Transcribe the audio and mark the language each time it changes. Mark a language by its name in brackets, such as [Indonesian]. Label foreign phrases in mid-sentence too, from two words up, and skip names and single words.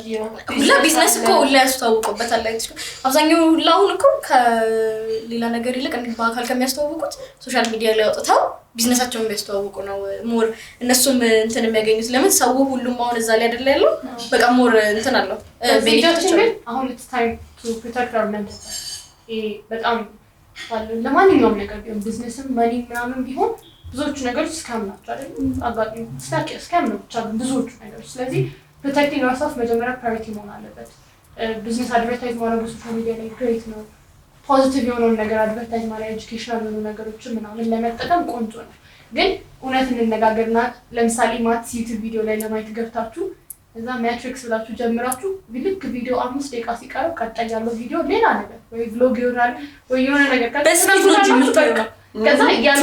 [Amharic] ሁላ ቢዝነስ እኮ ሁላ ያስተዋውቁበታል። ላይ አብዛኛው ሁላ አሁን እኮ ከሌላ ነገር ይልቅ በአካል ከሚያስተዋውቁት ሶሻል ሚዲያ ላይ አውጥተው ቢዝነሳቸውን የሚያስተዋውቁ ነው ሞር እነሱም እንትን የሚያገኙት። ለምን ሰው ሁሉም አሁን እዛ ላይ አይደለ ያለው በቃ ሞር እንትን አለው ቤኒፊት አሁን [English] it's time to protect our mental health። [Amharic] በጣም ለማንኛውም ነገር ቢሆን [English] business money [Amharic] ምናምን ቢሆን ብዙዎቹ ነገሮች ስካም ናቸው አይደል? አጋጣሚ ስካም ነው ብቻ ብዙዎቹ ነገሮች። ስለዚህ [English] protecting yourself [Amharic] መጀመሪያ ፕራዮሪቲ መሆን አለበት። [English] business advertise [Amharic] ማድረግ ሶሻል ሚዲያ ላይ ግሬት ነው። ፖዚቲቭ የሆነውን ነገር አድቨርታይዝ ማድረግ ኤጁኬሽናል የሆኑ ነገሮችን ምናምን ለመጠቀም ቆንጆ ነው። ግን እውነት እንነጋገርና ለምሳሌ [English] maths YouTube video [Amharic] ላይ ለማየት ገብታችሁ እዛ ማትሪክስ ብላችሁ ጀምራችሁ ልክ ቪዲዮ 5 ደቂቃ ሲቀረው ቀጣይ ያለው ቪዲዮ ሌላ ነገር ወይ ቭሎግ ይሆናል ወይ የሆነ ነገር ከዛ ያን